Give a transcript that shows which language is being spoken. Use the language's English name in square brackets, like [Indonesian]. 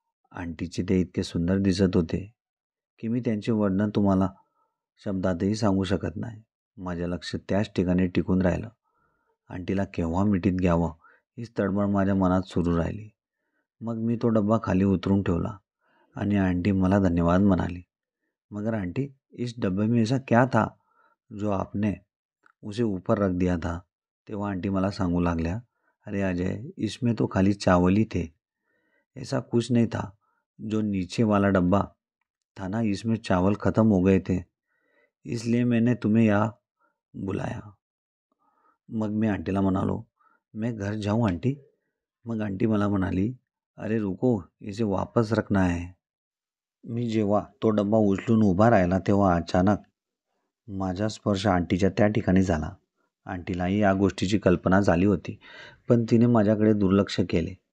[Marathi] आंटीचे ते इतके सुंदर दिसत होते की मी त्यांचे वर्णन तुम्हाला शब्दातही सांगू शकत नाही. माझे लक्ष त्याच ठिकाणी टिकून राहिलं. आंटीला केव्हा मिठीत घ्यावं हीच तडमड माझ्या मनात सुरू राहिली. मग मी तो डब्बा खाली उतरून ठेवला आणि आंटी मला धन्यवाद म्हणाली. [Hindi] मगर आंटी, इस डब्बे में ऐसा क्या था जो आपने उसे ऊपर रख दिया था? [Marathi] तेव्हा आंटी मला सांगू लागल्या, [Hindi] अरे अजय, इसमें तो खाली चावल ही थे, ऐसा कुछ नहीं था. जो नीचे वाला डब्बा था ना, इसमें चावल ख़त्म हो गए थे, इसलिए मैंने तुम्हें यहाँ बुलाया. [Marathi] मग मी आंटीला म्हणालो, [Hindi] मैं घर जाऊँ आंटी? [Marathi] मग आंटी मला म्हणाली, [Hindi] अरे रुको, इसे वापस रखना है. [Marathi] मी जेव्हा तो डब्बा उचलून उभा राहिला तेव्हा अचानक माझा स्पर्श आंटीच्या त्या ठिकाणी झाला. आंटीलाही या गोष्टीची कल्पना झाली होती, पण तिने माझ्याकडे दुर्लक्ष केले.